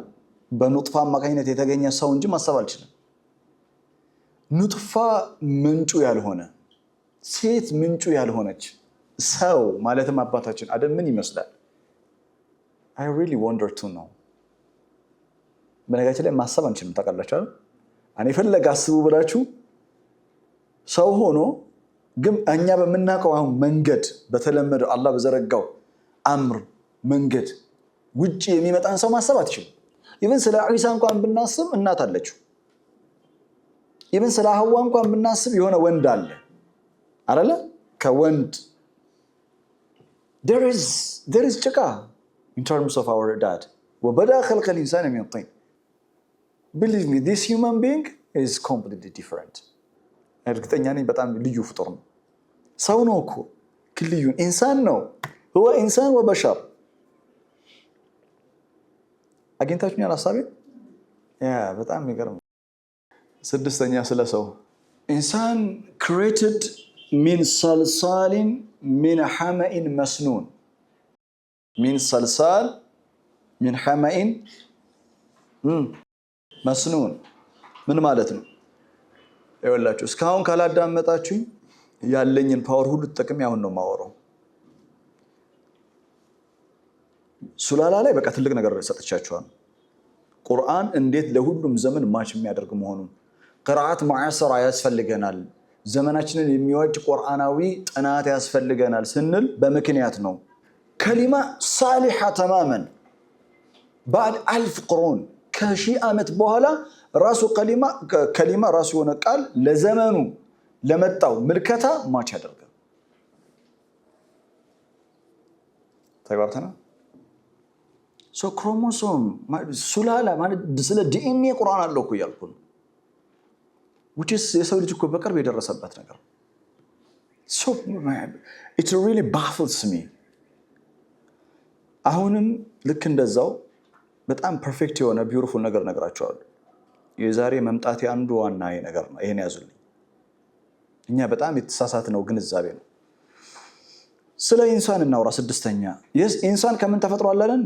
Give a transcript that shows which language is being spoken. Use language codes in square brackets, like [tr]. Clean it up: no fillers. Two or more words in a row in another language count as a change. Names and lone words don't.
[am] በኑጥፋ አማካኝነት የተገኘ ሰው እንጂ ማሰብ አልችልም። ኑጥፋ ምንጩ ያልሆነ ሴት ምንጩ ያልሆነች ሰው ማለትም አባታችን አደም ምን ይመስላል? [en] I really wonder to know። [am] በነገራችን ላይ ማሰብ አንችልም ታውቃላችሁ አይደል? እኔ ፈለገ አስቡ ብላችሁ ሰው ሆኖ ግን እኛ በመናቀው አሁን መንገድ በተለመደው አላህ በዘረጋው አምር መንገድ ውጪ የሚመጣን ሰው ማሰብ አትችልም። ኢቭን ስለ ዒሳ እንኳን ብናስብ እናት አለችው። ኢቭን ስለ ሐዋ እንኳን ብናስብ የሆነ ወንድ አለ አይደለ? [en] ከወንድ there is ጭቃ in terms of our dad [ar] وبدا خلق الانسان من طين. [en] Believe me, this human being is completely different. [am] እርግጠኛ ነኝ በጣም ልዩ ፍጡር ነው። ሰው ነው እኮ ልዩ ኢንሳን ነው። [ar] هو انسان وبشر። [am] አግኝታችሁኛል ሐሳቤ? በጣም የሚገርም። ስድስተኛ ስለ ሰው ኢንሳን created [ar] من صلصال من حمأ مسنون። من صلصال من حمأ مسنون [am] ምን ማለት ነው? ይኸውላችሁ እስካሁን ካላዳመጣችሁኝ ያለኝን ፓወር ሁሉ ተጠቅሜ አሁን ነው የማወራው። ሱላላ ላይ በቃ ትልቅ ነገር ሰጥቻችኋል። ቁርአን እንዴት ለሁሉም ዘመን ማች የሚያደርግ መሆኑን ቅራአት ሙዓሰራ ያስፈልገናል፣ ዘመናችንን የሚዋጅ ቁርአናዊ ጥናት ያስፈልገናል ስንል በምክንያት ነው። ከሊማ ሳሊሐ ተማመን [ar] بعد 1000 قرون [am] ከሺህ ዓመት በኋላ ራሱ ከሊማ ራሱ የሆነ ቃል ለዘመኑ ለመጣው ምልከታ ማች ያደርጋል። ተግባብተና ክሮሞሶም ሱላላ ማለት ስለ ዲኤንኤ ቁርአን አለው እኮ እያልኩ ነው። [en] which is [am] የሰው ልጅ እኮ በቅርብ የደረሰበት ነገር። [en] so it really baffles me። [am] አሁንም ልክ እንደዛው በጣም ፐርፌክት የሆነ ቢዩቲፉል ነገር ነግራቸዋለሁ። የዛሬ መምጣት አንዱ ዋና ነገር ነው። ይሄን ያዙልኝ። እኛ በጣም የተሳሳትነው ግንዛቤ ነው። ስለ ኢንሳን እናውራ። ስድስተኛ ኢንሳን ከምን ተፈጥሯል አለን?